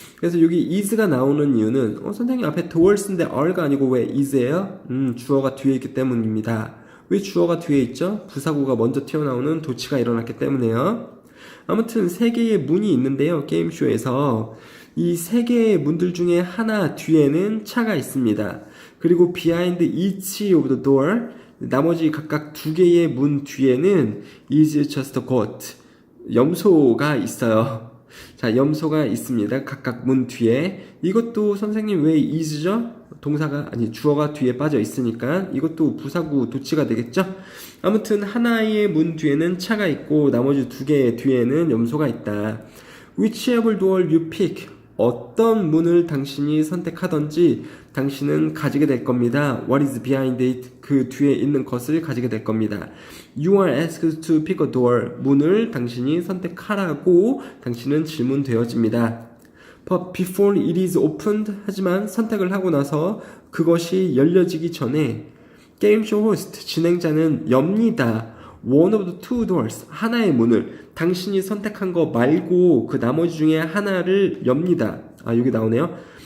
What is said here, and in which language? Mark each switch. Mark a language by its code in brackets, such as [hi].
[ko] 그래서 여기 is가 나오는 이유는 선생님 앞에 towards인데 are가 아니고 왜 is예요? 주어가 뒤에 있기 때문입니다. 왜 주어가 뒤에 있죠? 부사구가 먼저 튀어나오는 도치가 일어났기 때문에요. 아무튼 3개의 문이 있는데요. 게임쇼에서 이 3개의 문들 중에 하나 뒤에는 차가 있습니다. 그리고 [en] behind each of the door [ko] 나머지 각각 2개의 문 뒤에는 [en] is just a goat [ko] 염소가 있어요. 자, 염소가 있습니다. 각각 문 뒤에. 이것도 선생님 왜 is죠? 동사가 아니 주어가 뒤에 빠져 있으니까 이것도 부사구 도치가 되겠죠? 아무튼 하나의 문 뒤에는 차가 있고 나머지 2개의 뒤에는 염소가 있다. [en] Whichever door you pick [ko] 어떤 문을 당신이 선택하든지 당신은 가지게 될 겁니다. [en] What is behind it? [ko] 그 뒤에 있는 것을 가지게 될 겁니다. [en] You are asked to pick a door. [ko] 문을 당신이 선택하라고 당신은 질문되어집니다. [en] But before it is opened [ko] 하지만 선택을 하고 나서 그것이 열려지기 전에 게임쇼 호스트 진행자는 엽니다. [en] One of the two doors [ko] 하나의 문을 당신이 선택한 거 말고 그 나머지 중에 하나를 엽니다. 아, 여기 나오네요.